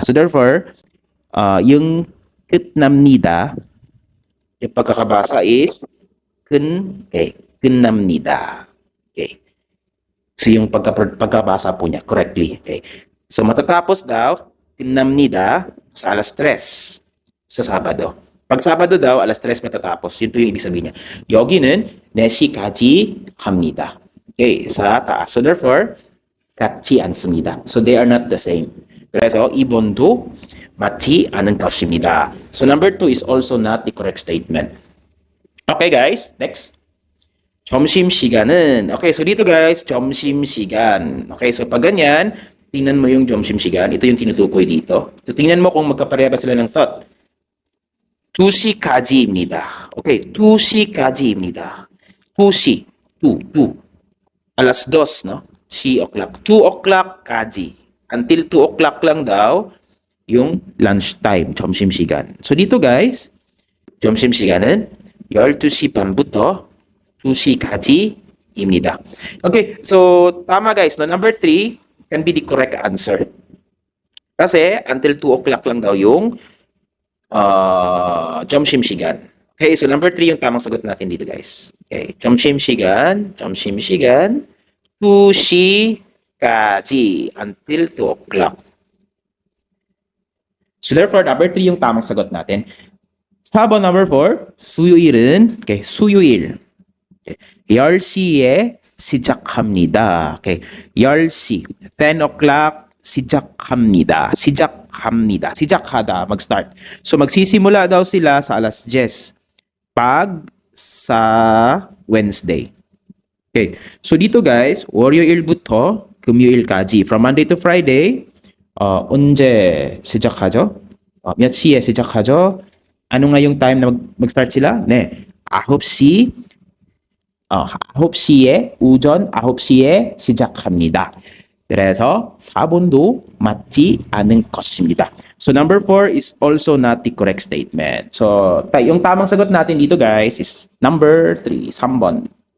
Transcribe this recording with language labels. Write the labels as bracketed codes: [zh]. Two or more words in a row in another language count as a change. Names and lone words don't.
[en] So therefore, [tl] yung 끝납니다, yung pagkakabasa is 끝납니다. Okay. So yung pagkabasa po niya correctly. Okay. So matatapos daw tinamnida sa alas 3 sa Sabado. Pag Sabado daw alas 3 matatapos. Yun po yung ibig sabihin niya. [ko] 여기는 4시까지 합니다. [tl] Okay, sa taas. [en] So therefore [ko] 같지 않습니다. [en] So they are not the same. [ko] 그래서 이번도 맞지 않은 것입니다. [en] So number 2 is also not the correct statement. Okay guys, next. [ko] 점심시간은, [tl] okay, so dito guys, 점심시간. Okay, so pag ganyan, tingnan mo yung 점심시간. Ito yung tinutukoy dito. So tingnan mo kung magkapareha ba sila ng thought. [ko] 2시까지입니다. Okay, 2시까지입니다. 2시, 2. [tl] Alas 2, no? 2 o'clock. 2 o'clock까지. [en] Until 2 o'clock [tl] lang daw yung lunchtime, 점심시간. So dito guys, [ko] 점심시간은 12시 반부터 2시까지입니다. [tl] Okay, so tama guys, no? [en] Number 3 can be the correct answer. [tl] Kasi [en] until 2 o'clock [tl] lang daw yung 점심시간. Okay, so number 3 yung tamang sagot natin dito guys. [ko] Okay, 점심시간 2시까지 [en] until 2 o'clock. So therefore, [tl] number 3 yung tamang sagot natin. [en] How about number 4? [ko] 수요일은, okay, 수요일. Okay. 10시에 시작합니다. Okay. 10시. 10 o'clock 시작합니다. 시작합니다. 시작하다. [tl] mag-start. So magsisimula daw sila sa alas 10 pag sa Wednesday. Okay. So dito guys, [ko] 월요일부터 금요일까지 [en] from Monday to Friday [ko] 언제 시작하죠? 몇 시에 시작하죠? [tl] Ano nga yung time na mag-start sila? [ko] 네. 9시 9시에 오전 9시에 시작합니다. 그래서 4번도 맞지 않은 것입니다. [en] So number 4 is also not the correct statement. [tl] So yung tamang sagot natin dito guys is number 3, [ko] 3번.